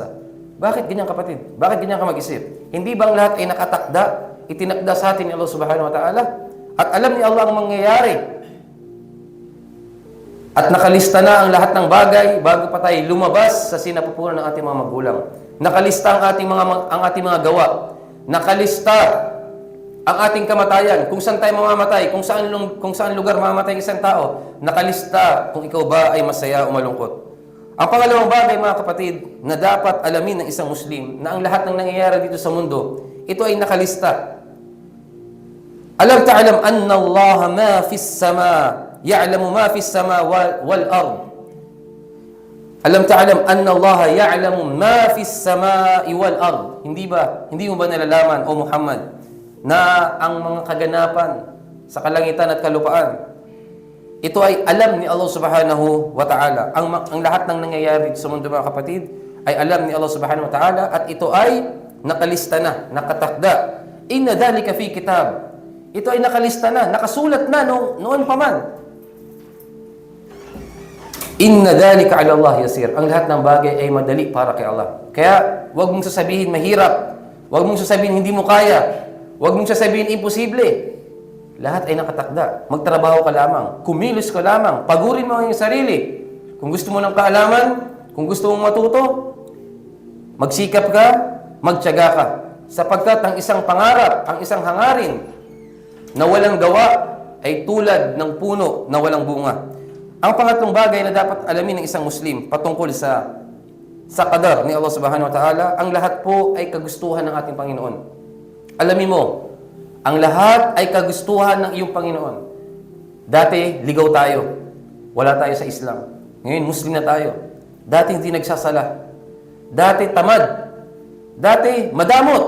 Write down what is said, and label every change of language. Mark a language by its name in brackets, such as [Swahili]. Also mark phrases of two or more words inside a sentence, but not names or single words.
[Filipino] Bakit ganyan, kapatid? Bakit ganyan ka mag-isip? Hindi bang lahat ay nakatakda, itinakda sa atin ni Allah [Arabic] سبحانه وتعالى? [Filipino] At alam ni Allah ang mangyayari. At nakalista na ang lahat ng bagay bago pa tayo lumabas sa sinapupunan ng ating mga magulang. Nakalista ang ating mga gawa. Nakalista ang ating kamatayan. Kung saan tayo mamamatay, kung saan lugar mamamatay isang tao. Nakalista kung ikaw ba ay masaya o malungkot. Ang pangalawang bagay, mga kapatid, na dapat alamin ng isang Muslim na ang lahat ng nangyayari dito sa mundo, ito ay nakalista. [Arabic] ألم تعلم أن الله ما في السماء يعلم ما في السماء والأرض. ألم تعلم أن الله يعلم ما في السماء والأرض. [Filipino] Hindi mo ba nalalaman, o Muhammad, na ang mga kaganapan sa kalangitan at kalupaan, ito ay alam ni Allah [Arabic] سبحانه وتعالى. [Filipino] Ang lahat ng nangyayari sa mundo, mga kapatid, ay alam ni Allah [Arabic] سبحانه وتعالى, [Filipino] at ito ay nakalista na, nakatakda. [Arabic] إن ذلك في كتاب. [Filipino] Ito ay nakalista na, nakasulat na noon pa man. [Arabic] إن ذلك على الله يسير. [Filipino] Ang lahat ng bagay ay madali para kay Allah. Kaya, huwag mong sasabihin mahirap. Huwag mong sasabihin hindi mo kaya. Huwag mong sasabihin imposible. Lahat ay nakatakda. Magtrabaho ka lamang. Kumilos ka lamang. Pagurin mo ang iyong sarili. Kung gusto mo ng kaalaman, kung gusto mong matuto, magsikap ka, magtiyaga ka. Sapagkat ang isang pangarap, ang isang hangarin na walang gawa ay tulad ng puno na walang bunga. Ang pangatlong bagay na dapat alamin ng isang Muslim patungkol sa qadar ni Allah [Arabic] سبحانه وتعالى, [Filipino] ang lahat po ay kagustuhan ng ating Panginoon. Alamin mo, ang lahat ay kagustuhan ng iyong Panginoon. Dati, ligaw tayo. Wala tayo sa Islam. Ngayon, Muslim na tayo. Dati hindi nagsasala. Dati tamad. Dati madamot.